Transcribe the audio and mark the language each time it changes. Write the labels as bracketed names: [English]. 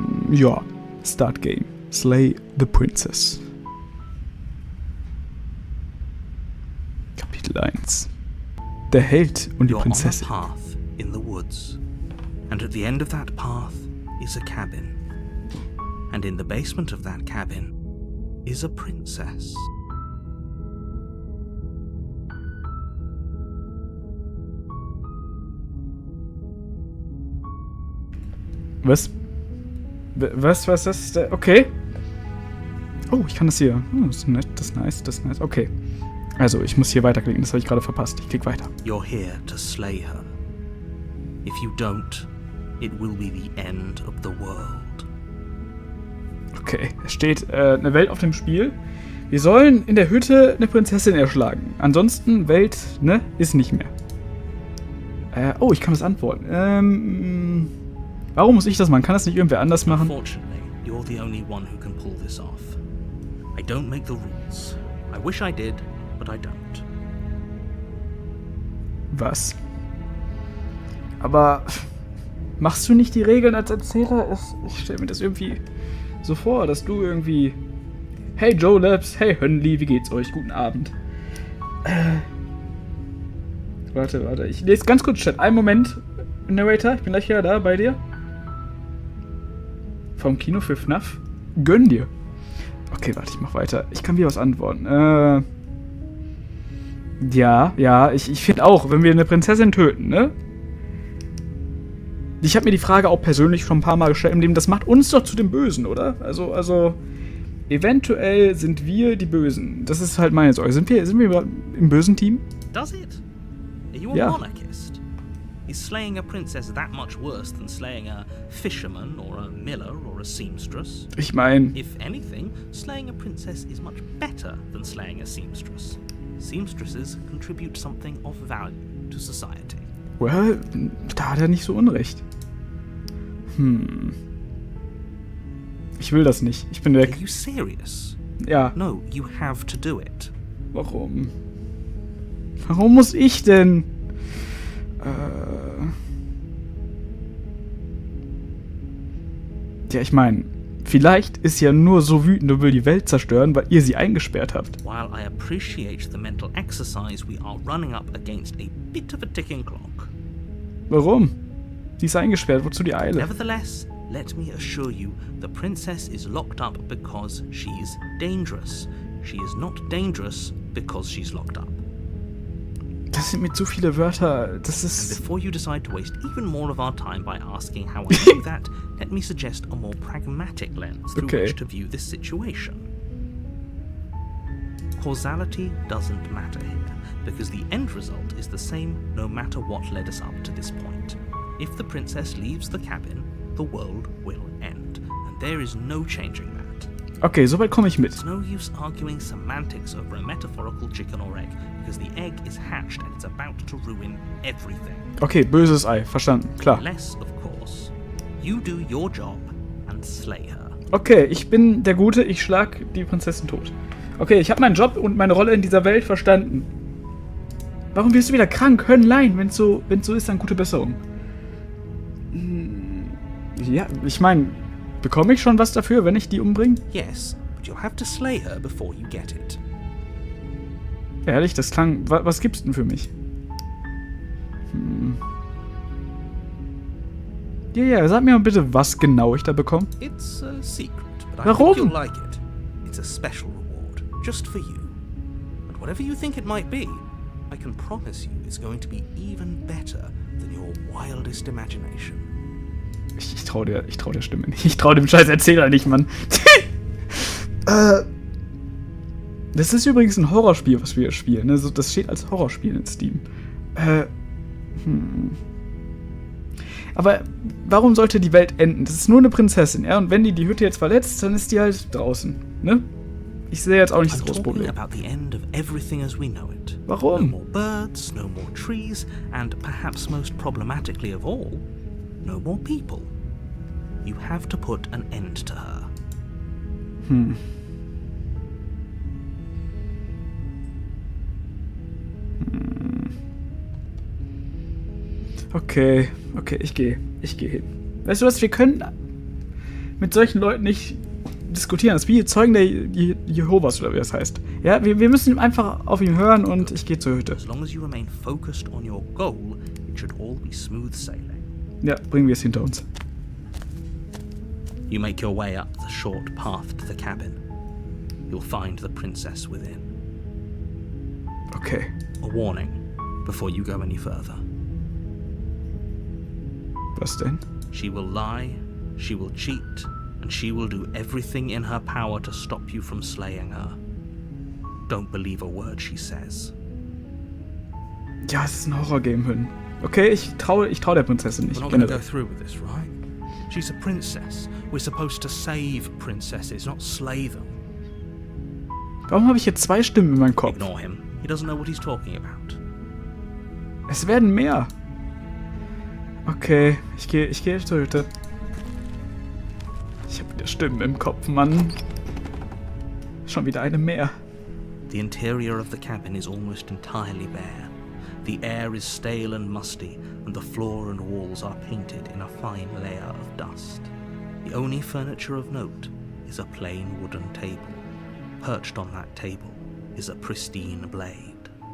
[English] Ja, Start Game. Slay the Princess. [German] Kapitel 1. Der Held und die Prinzessin. [English] You're on a path in the woods, and at the end of that path is a cabin, and in the basement of that cabin is a princess. [German] Was ist das? Okay. Oh, ich kann das hier. Oh, das ist nett, das ist nice. Okay. Also, ich muss hier weiterklicken, das habe ich gerade verpasst. Ich klicke weiter. [English] You're here to slay her. If you don't, it will be the end of the world. [German] Okay, es steht eine Welt auf dem Spiel. Wir sollen in der Hütte eine Prinzessin erschlagen. Ansonsten, Welt, ne, ist nicht mehr. Oh, ich kann das antworten. Warum muss ich das machen? Kann das nicht irgendwer anders machen? [English] Unfortunately, you're the only one who can pull this off. I don't make the rules. I wish I did, but I don't. [German] Was? Aber machst du nicht die Regeln als Erzähler? Ich stelle mir das irgendwie so vor, dass du irgendwie... Hey Joe Labs, hey Hönli, wie geht's euch? Guten Abend. Warte, ich lese ganz kurz Chat. Einen Moment, Narrator, ich bin gleich hier da bei dir. Vom Kino für FNAF? Gönn dir. Okay, warte, ich mach weiter. Ich kann wieder was antworten. Ja, ich finde auch, wenn wir eine Prinzessin töten, ne? Ich habe mir die Frage auch persönlich schon ein paar Mal gestellt im Leben, das macht uns doch zu den Bösen, oder? Also, eventuell sind wir die Bösen. Das ist halt meine Sorge. Sind wir im bösen Team? [English] Does it? Are you a monarchist? Is slaying a princess that much worse than slaying a fisherman or a miller or a seamstress? [German] Ich meine... [English] If anything, slaying a princess is much better than slaying a seamstress. Seamstresses contribute something of value to society. [German] Well, da hat er nicht so unrecht. Ich will das nicht. Ich bin weg. [English] Are you serious? [German] Ja. [English] No, you have to do it. [German] Warum? Warum muss ich denn? Ja, ich meine, vielleicht ist sie ja nur so wütend und will die Welt zerstören, weil ihr sie eingesperrt habt. [English] While I appreciate the mental exercise, we are running up against a bit of a ticking clock. [German] Warum? Sie ist eingesperrt, wozu die Eile? [English] Nevertheless, let me assure you, the princess is locked up because she's dangerous. She is not dangerous because she's locked up. [German] Das sind mir zu viele Wörter. Das [English] And [German] ist... [English] before you decide to waste even more of our time by asking how I do that, let me suggest a more pragmatic lens through which to view this situation. Causality doesn't matter here, because the end result is the same no matter what led us up to this point. If the princess leaves the cabin, the world will end, and there is no changing that. [German] Okay, soweit komme ich mit. [English] It's no use arguing semantics over a metaphorical chicken or egg, because the egg is hatched and it's about to ruin everything. [German] Okay, böses Ei, verstanden, klar. [English] Unless, of course, you do your job and slay her. [German] Okay, ich bin der Gute, ich schlag die Prinzessin tot. Okay, ich habe meinen Job und meine Rolle in dieser Welt verstanden. Warum wirst du wieder krank? Höllenlein, wenn's so ist, dann gute Besserung. Ja, ich meine, bekomme ich schon was dafür, wenn ich die umbringe? [English] Yes, but you'll have to slay her before you get it. [German] Ehrlich, das klang... Was gibt's denn für mich? Ja, sag mir mal bitte, was genau ich da bekomme. [English] It's a secret, but I [German] Warum? [English] think you'll like it. It's a special reward, just for you. And whatever you think it might be, I can promise you it's going to be even better than your wildest imagination. [German] Ich trau der Stimme nicht. Ich trau dem scheiß Erzähler nicht, Mann. Das ist übrigens ein Horrorspiel, was wir hier spielen. Also das steht als Horrorspiel in Steam. Aber warum sollte die Welt enden? Das ist nur eine Prinzessin, ja? Und wenn die Hütte jetzt verletzt, dann ist die halt draußen, ne? Ich sehe jetzt auch nicht das [English] I'm [German] große [English] talking [German] Problem. [English] about the end of everything as we know it. [German] Warum? [English] No more birds, no more trees, and perhaps most problematically of all, no more people. You have to put an end to her. [German] Okay, ich gehe hin. Weißt du was, wir können mit solchen Leuten nicht diskutieren. Das ist wie Zeugen der Jehovas, oder wie das heißt. Ja, wir müssen einfach auf ihn hören und ich gehe zur Hütte. [English] As long as you remain focused on your goal, it should all be smooth sailing. [German] Ja, bringen wir es hinter uns. [English] You make your way up the short path to the cabin. You'll find the princess within. [German] Okay. [English] A warning before you go any further. [German] Was denn? [English] She will lie, she will cheat, and she will do everything in her power to stop you from slaying her. Don't believe a word she says. [German] Ja, es ist ein Horrorgame, Hün. Okay, ich trau der Prinzessin nicht. [English] We're not going to go through with this, right? She's a princess. We're supposed to save princesses, not slay them. [German] Warum habe ich jetzt 2 Stimmen in meinem Kopf? [English] Ignore him. He doesn't know what he's talking about. [German] Es werden mehr. Okay, ich gehe zur Hütte. Ich habe wieder Stimmen im Kopf, Mann. Schon wieder eine mehr. [English] The interior of the cabin is almost entirely bare. The air is stale and musty, and the floor and walls are painted in a fine layer of dust. The only furniture of note is a plain wooden table. Perched on that table is a pristine blade.